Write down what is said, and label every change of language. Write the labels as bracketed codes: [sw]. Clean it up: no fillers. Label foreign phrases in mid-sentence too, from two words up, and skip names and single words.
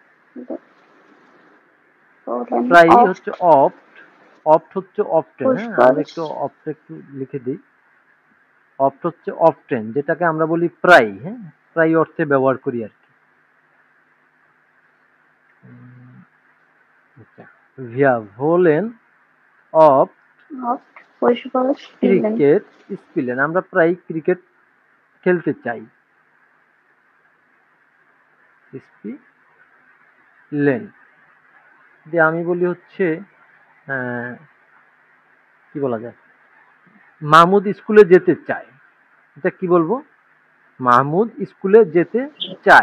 [de] wollen [bn] প্রায় [de] oft [bn] হচ্ছে অপ্ট, অপ্ট হচ্ছে অপটেন, হ্যাঁ আমরা [de] Fußball [bn] একটু অপ্ট একটু লিখে দিই, অপ্ট হচ্ছে অফটেন, যেটাকে আমরা বলি প্রায়, হ্যাঁ প্রায় অর্থে ব্যবহার করি আর কি। আচ্ছা, [de] wir wollen oft oft Fußball spielen. Cricket spielen, [bn] আমরা প্রায় ক্রিকেট খেলতে চাই, স্পিলেন। দিয়ে আমি বলি হচ্ছে কি বলা যায়, মাহমুদ স্কুলে যেতে চায়, এটা কি বলবো, মাহমুদ স্কুলে যেতে চায়,